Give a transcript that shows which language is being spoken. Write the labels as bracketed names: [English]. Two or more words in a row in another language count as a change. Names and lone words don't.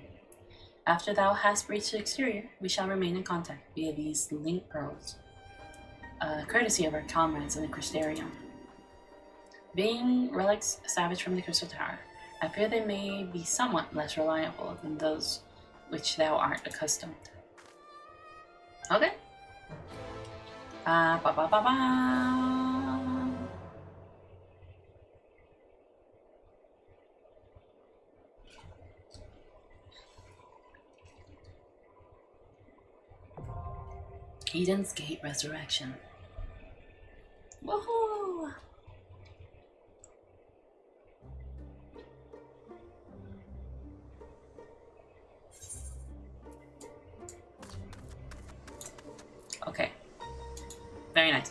[English] After thou hast reached the exterior, we shall remain in contact via these link pearls, courtesy of our comrades in the Crystarium. Being relics salvaged from the Crystal Tower, I fear they may be somewhat less reliable than those which thou art accustomed. Okay. Ba ba ba ba. Eden's Gate Resurrection. Woohoo! Okay. Very nice.